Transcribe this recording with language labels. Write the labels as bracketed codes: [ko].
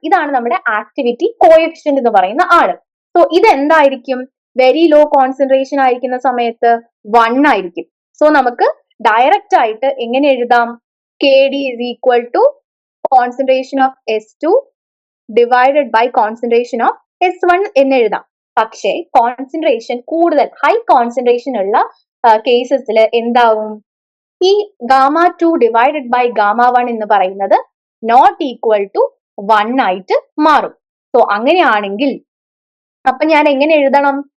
[ml] ഇതാണ് നമ്മുടെ activity coefficient എന്ന് പറയുന്ന ആള്. സോ ഇത് എന്തായിരിക്കും? വെരി ലോ കോൺസെൻട്രേഷൻ ആയിരിക്കുന്ന സമയത്ത് 1 ആയിരിക്കും. സോ നമുക്ക് ഡയറക്റ്റ് ആയിട്ട് എങ്ങനെ എഴുതാം? [en] KD is equal to concentration of S2 divided by concentration of S1 [ml] എന്ന് എഴുതാം. പക്ഷേ കോൺസെൻട്രേഷൻ കൂടുതൽ ഹൈ കോൺസെൻട്രേഷൻ ഉള്ള കേസസിൽ എന്താവും? ഈ γ2 ഡിവൈഡഡ് ബൈ γ1 എന്ന് പറയുന്നത് [en] not equal to [ml] 1 ആയിട്ട് മാറും. സോ അങ്ങനെയാണെങ്കിൽ അപ്പൊ ഞാൻ എങ്ങനെ എഴുതണം?